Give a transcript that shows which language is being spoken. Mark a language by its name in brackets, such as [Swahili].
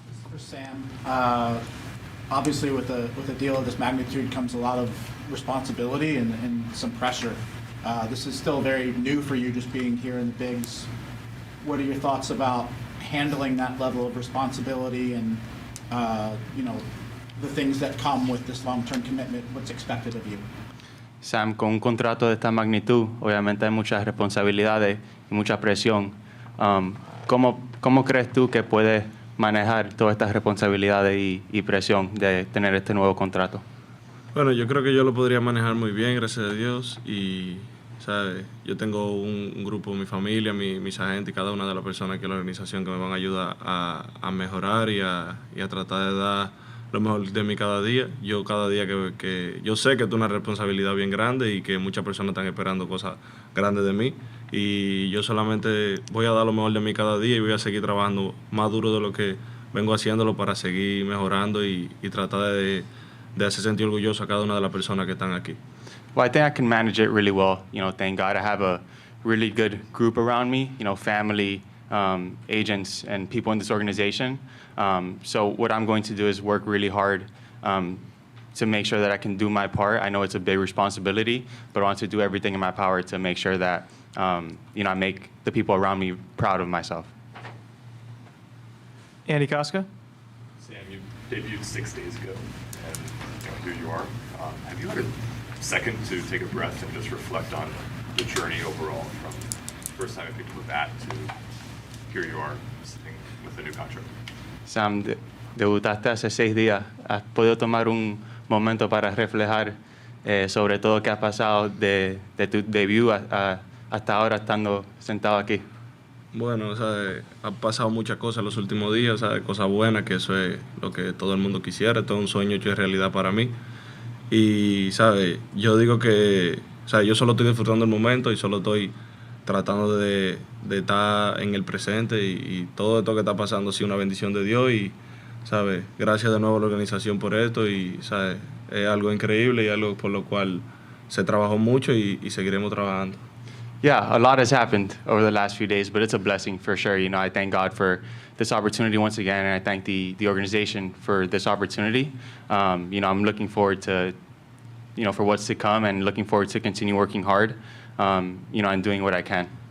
[English] For Sam, obviously with a deal of this magnitude comes a lot of responsibility and some pressure. This is still very new for you, just being here in the bigs. What are your thoughts about handling that level of responsibility and the things that come with this long-term commitment? What's expected of you? [Spanish] Sam, con un contrato de esta magnitud, obviamente hay muchas responsabilidades y mucha presión. ¿Cómo crees tú que puedes manejar todas estas responsabilidades y presión de tener este nuevo contrato? Bueno, yo creo que yo lo podría manejar muy bien, gracias a Dios. Y, ¿sabes? Yo tengo un grupo, mi familia, mis agentes y cada una de las personas que en la organización que me van a ayudar a mejorar y a tratar de dar lo mejor de mí cada día. Yo cada día que yo sé que es una responsabilidad bien grande y que muchas personas están esperando cosas grandes de mí. Y yo solamente voy a dar lo mejor de mí cada día y voy a seguir trabajando más duro de lo que vengo haciéndolo para seguir mejorando y tratar de hacer sentir orgulloso a cada una de las personas que están aquí. [English] Well, I think I can manage it really well. Thank God I have a really good group around me, family, agents, and people in this organization. So what I'm going to do is work really hard to make sure that I can do my part. I know it's a big responsibility, but I want to do everything in my power to make sure that I make the people around me proud of myself. Andy Koska. Sam, you debuted 6 days ago, and here you are. Have you had a second to take a breath and just reflect on the journey overall from the first time you picked up a bat to here you are sitting with a new contract? [Spanish] Sam, debutaste hace 6 días. ¿Has podido tomar un momento para reflejar sobre todo qué ha pasado de tu debut hasta ahora estando sentado aquí? Bueno, ¿sabes? Han pasado muchas cosas los últimos días, ¿sabes? Cosas buenas, que eso es lo que todo el mundo quisiera, todo un sueño hecho de realidad para mí. Y, ¿sabes? Yo digo que, yo solo estoy disfrutando el momento y solo estoy tratando de estar en el presente y todo esto que está pasando ha sido una bendición de Dios y, ¿sabes? Gracias de nuevo a la organización por esto y, ¿sabes? Es algo increíble y algo por lo cual se trabajó mucho y seguiremos trabajando. [English] Yeah, a lot has happened over the last few days, but it's a blessing for sure. I thank God for this opportunity once again, and I thank the organization for this opportunity. I'm looking forward to, for what's to come, and looking forward to continue working hard, and doing what I can.